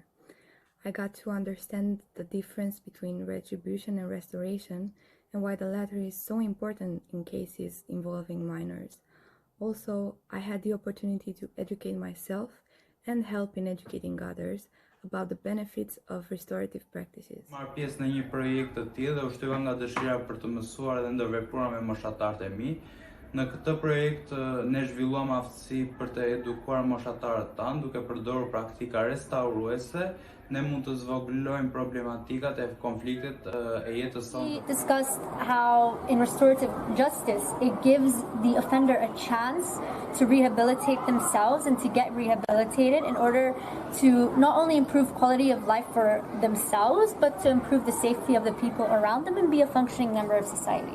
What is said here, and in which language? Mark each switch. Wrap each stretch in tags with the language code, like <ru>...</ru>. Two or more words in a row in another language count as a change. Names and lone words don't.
<en>I got to understand the difference between retribution and restoration, and why the latter is so important in cases involving minors. Also, I had the opportunity to educate myself and help in educating others about the benefits of restorative practices.</en> <sq>Marr pjesë në një projekt të tillë dhe ushtrova nga dëshira për të mësuar dhe ndërvepruar me moshatarët e mi. Në këtë projekt ne zhvilluam aftësi për të edukuar moshatarët tanë duke përdorur praktika restauruese. Ne mund të zvogëlojmë problematikat e konfliktet e jetës sonë.</sq> <en>We discussed how in restorative justice it gives the offender a chance to rehabilitate themselves and to get rehabilitated in order to not only improve quality of life for themselves, but to improve the safety of the people around them and be a functioning member of society.</en>